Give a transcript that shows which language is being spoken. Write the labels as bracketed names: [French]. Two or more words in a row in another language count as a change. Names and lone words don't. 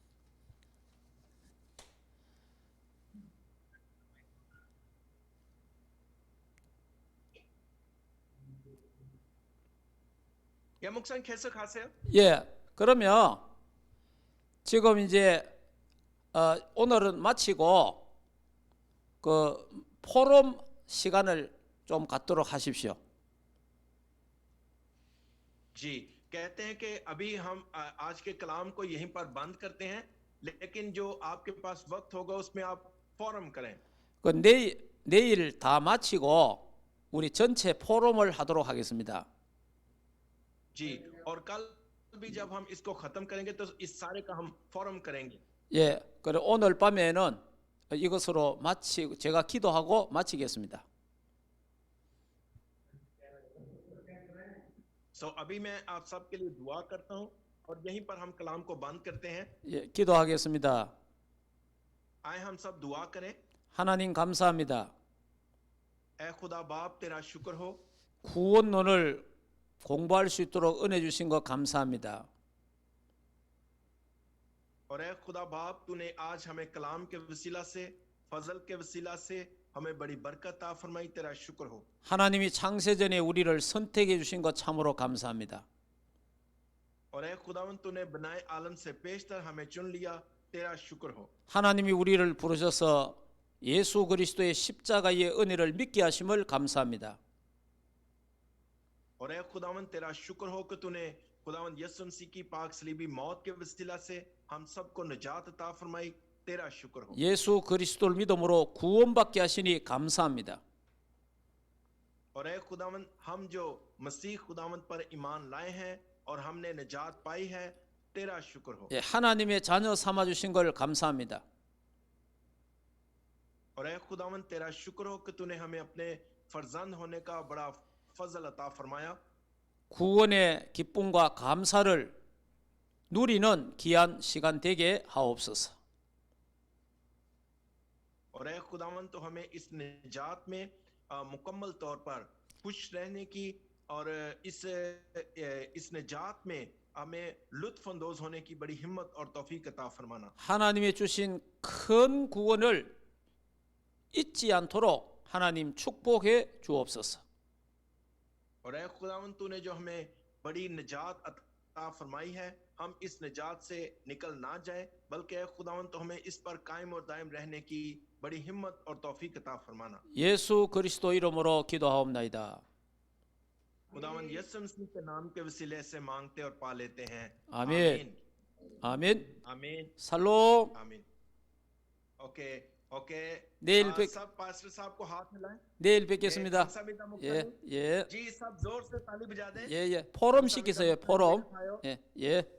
[Korean] 예, 목사님 계속 하세요. 예, 그러면 지금 이제 오늘은 마치고 그 포럼 시간을 좀 갖도록 하십시오. [Urdu] جی، کہتے ہیں کہ ابھی ہم آج کے کلام کو یہیں پر بند کرتے ہیں، لیکن جو آپ کے پاس وقت ہوگا اس میں آپ فورم کریں. [Korean] 그 내일 다 마치고 우리 전체 포럼을 하도록 하겠습니다. [Urdu] جی، اور کل بھی جب ہم اس کو ختم کریں گے تو اس سارے کا ہم فورم کریں گے. [Korean] 예, 그래 오늘 밤에는 이것으로 제가 기도하고 마치겠습니다. [Urdu] ابھی میں آپ سب کے لیے دعا کرتا ہوں اور یہیں پر ہم کلام کو بند کرتے ہیں. [Korean] 예, 기도하겠습니다. [Urdu] آئے ہم سب دعا کریں. [Korean] 하나님 감사합니다. [Urdu] اے خدا باپ تیرا شکر ہو, [Korean] 구원론을 공부할 수 있도록 은혜 주신 것 감사합니다. [Urdu] اور اے خدا باپ تو نے آج ہمیں کلام کے وسیلہ سے، فضل کے وسیلہ سے ہمیں بڑی برکت تا فرمائی، تیرا شکر ہو. [Korean] 하나님이 창세전에 우리를 선택해 주신 것 참으로 감사합니다. [Urdu] اور اے خداوند تو نے بنائے عالم سے پیشتر ہمیں چن لیا، تیرا شکر ہو. [Korean] 하나님이 우리를 부르셔서 예수 그리스도의 십자가의 은혜를 믿게 하심을 감사합니다. [Urdu] اور اے خداوند تیرا شکر ہو کہ تو نے خداوند یسوع مسیح کی پاک صلیبی موت کے وسیلہ سے ہم سب کو نجات عطا فرمائی، تیرا شکر ہو. [Korean] 예수 그리스도를 믿음으로 구원받게 하시니 감사합니다. [Urdu] اور اے خداوند ہم جو مسیح خداوند پر ایمان لائے ہیں اور ہم نے نجات پائی ہے، تیرا شکر ہو. [Korean] 예, 하나님의 자녀 삼아 주신 걸 감사합니다. [Urdu] اور اے خداوند تیرا شکر ہو کہ تو نے ہمیں اپنے فرزند ہونے کا بڑا فضل عطا فرمایا. [Korean] 구원의 기쁨과 감사를 누리는 귀한 시간 되게 하옵소서. [Urdu] اور اے خداوند تو ہمیں اس نجات میں مکمل طور پر خوش رہنے کی اور اس نجات میں ہمیں لطف اندوز ہونے کی بڑی ہمت اور توفیق عطا فرمانا. [Korean] 하나님의 주신 큰 구원을 잊지 않도록 하나님 축복해 주옵소서. [Urdu] اور اے خداوند تو نے جو ہمیں بڑی نجات عطا فرمائی ہے، ہم اس نجات سے نکل نہ جائے، بلکہ اے خداوند تو ہمیں اس پر قائم اور دائم رہنے کی بڑی ہمت اور توفیق عطا فرمانا. [Korean] 예수 그리스도 이름으로 기도하옵나이다. [Urdu] خداوند یسوع مسیح کے نام کے وسیلے سے مانگتے اور پا لیتے ہیں. [Korean] 아멘. आमीन. [Urdu] आमीन। [Korean] 살롬. [English] आमीन। okay okay. [Korean] 내일 [Urdu] سب پاسٹر صاحب کو ہاتھ ملائیں. [Korean] 내일 뵙겠습니다. 감사합니다, 예, 목사님। 예, [Urdu] جی سب زور سے تالی بجا دیں. [Korean] 예, 예. 포럼 시키세요. 포럼. 예, 예.